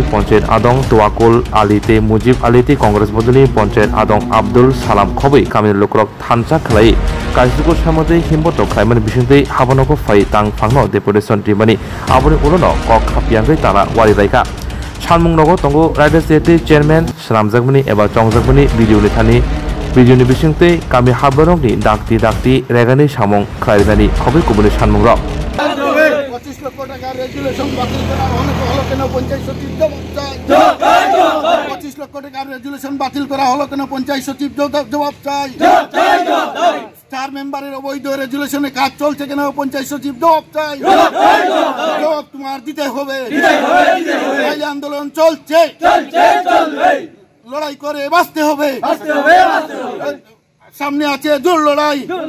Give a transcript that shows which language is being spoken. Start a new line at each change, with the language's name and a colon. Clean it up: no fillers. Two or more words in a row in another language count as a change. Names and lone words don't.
Kok Borok: Panchayat Adong Tuakul Alite Mujib Alite Congress Bodoni Panchayat Adong Abdul Salam Khobai Kamil Lukrok Thansa Khlai Kaisugo Samate Himboto Khlaiman Bisingtei Habanoko Fai Tang Phangno Deputation Timani Aboni Ulono Kok Khapyangri Tara Wari Raika Chanmung Nogo Tongo Rider
English: State Chairman
Kok Borok: Sramjakmani Eba Chongjakmani Video ni thani Video ni bisingtei Kami Habanokni Dakti Regani Samong Khlairani Khobai Kubuni Chanmung Rok
Bangla: 25 লক্ষ টাকার রেজুলেশন বাতিল করা হলো কেন পঞ্চায়েত সচিব জবাব চাই 25 লক্ষ টাকার রেজুলেশন বাতিল করা হলো কেন পঞ্চায়েত সচিব জবাব চাই চার মেম্বারের অবৈধ রেজুলেশনে কাজ চলছে কেন পঞ্চায়েত সচিব জবাব চাই জবাব তোমার দিতে হবে এই আন্দোলন চলছে লড়াই করে বাঁচতে হবে সামনে আছে জোর লড়াই